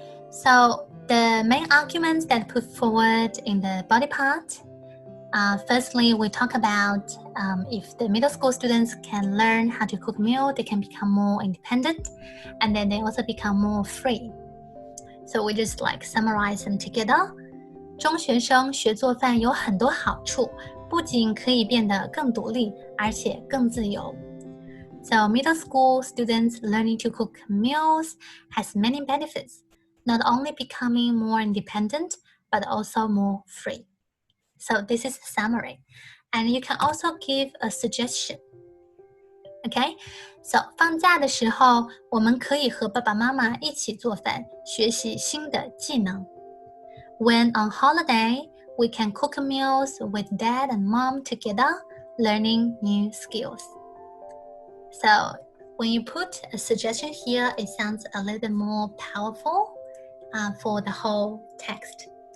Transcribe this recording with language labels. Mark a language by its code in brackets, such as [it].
[en] So the main arguments that put forward in the body part, firstly, we talk about if the middle school students can learn how to cook meal, they can become more independent, and then they also become more free. So we just like summarize them together. [zh] 中学生学做饭有很多好处，不仅可以变得更独立，而且更自由。 [en] So middle school students learning to cook meals has many benefits, not only becoming more independent, but also more free. So this is a summary. And you can also give a suggestion. Okay? [zh] So 放假的时候，我们可以和爸爸妈妈一起做饭，学习新的技能。 [en] When on holiday, we can cook meals with dad and mom together, learning new skills. So when you put a suggestion here, it sounds a little bit more powerful for the whole text.